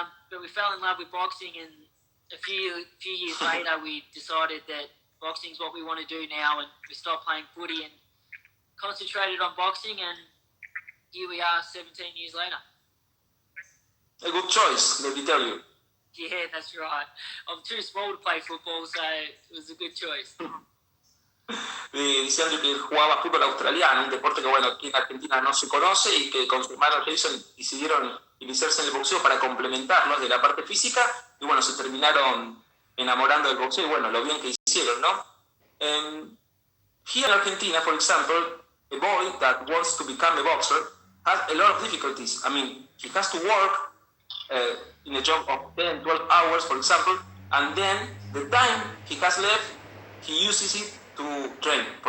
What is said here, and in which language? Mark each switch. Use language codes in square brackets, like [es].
[en] But we fell in love with boxing, and a few years later we decided that boxing's what we want to do now, and we stopped playing footy and concentrated on boxing, and here we are 17 years later. A good choice, let me tell you. Yeah, that's right. I'm too small to play football, so it was a good choice. [es] Diciendo que jugaba fútbol australiano, un deporte que bueno, aquí en Argentina no se conoce, y que con su hermano Jason decidieron iniciarse en el boxeo para complementarlos de la parte física, y bueno, se terminaron enamorando del boxeo, y bueno, lo bien que hicieron, ¿no? [en] Here in Argentina, for example, a boy that wants to become a boxer has a lot of difficulties. I mean, he has to work in a job of 10, 12 hours, for example, and then the time he has left, he uses it to train.